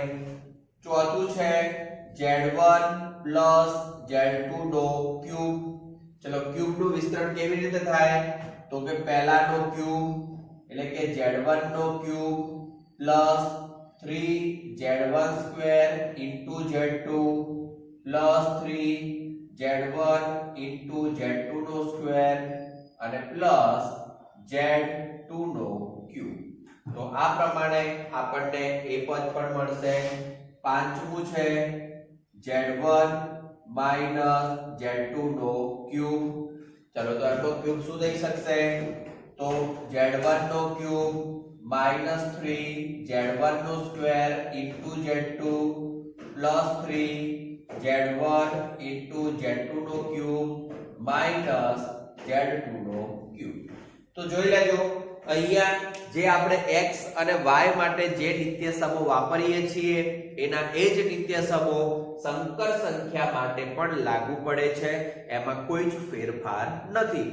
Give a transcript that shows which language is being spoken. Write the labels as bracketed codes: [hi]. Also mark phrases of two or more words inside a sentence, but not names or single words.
[gu] ચોથું છે z1 z2 નો ક્યુબ. ચલો ક્યુબ નું વિસ્તરણ કેવી રીતે થાય? તો કે પહેલાનો ક્યુબ એટલે કે z1 નો ક્યુબ 3z1 [en] square into [gu] z2 3 z1 into z2 નો સ્ક્વેર અને z2 નો ક્યુબ. તો આ પ્રમાણે આપણને એ પદ પણ મળશે. પાંચમું છે z1 z2 નો ક્યુબ. ચલો તો આટલો ક્યુબ શું થઈ શકશે? તો z1 નો ક્યુબ -3 z1 નો [en] square into [gu] z2 3 z1 into z2 નો ક્યુબ z2 નો ક્યુબ. તો જોઈ લેજો અહીંયા જે આપણે x અને y માટે જે નિત્ય સમૂહ વાપરીએ છીએ એના એ જ નિત્ય સમૂહ સંકર સંખ્યા માટે પણ લાગુ પડે છે, એમાં કોઈ જ ફેરફાર નથી.